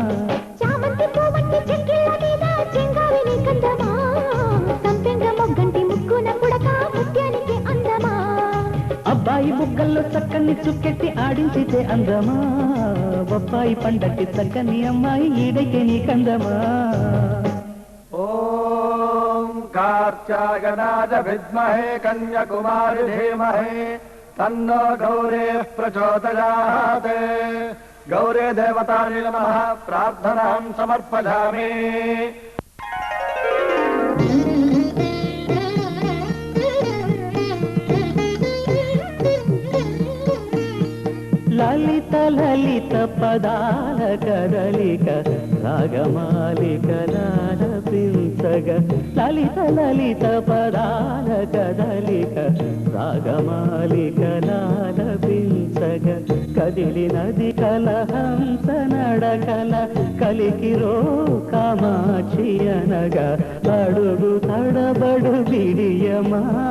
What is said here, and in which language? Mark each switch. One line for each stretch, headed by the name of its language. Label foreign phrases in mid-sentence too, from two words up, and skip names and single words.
Telugu: అబ్బాయి బుగ్గల్లో చక్కని చుక్కెట్టి ఆడించితే అందమా, బొప్పాయి పండట్టి చక్కని అమ్మాయి ఈడైతే నీ కందమా.
Sanskrit: कार्त्यायनाय विद्महे कन्याकुमारी धीमहि तन्नो गौरी प्रचोदयात्. गौरी देवतायै नमः प्रार्थनां समर्पयामि.
Telugu: లలిత లలిత పదాల కదలిక రాగమాలిక లాలపించగ, లలిత లలిత పదాల కదలిక రాగమాలిక లాలపించగ, కదిలినది కలహంస నడకల కలికిరో కామాక్షి అనగా, అడుగు తడబడు బిడియమా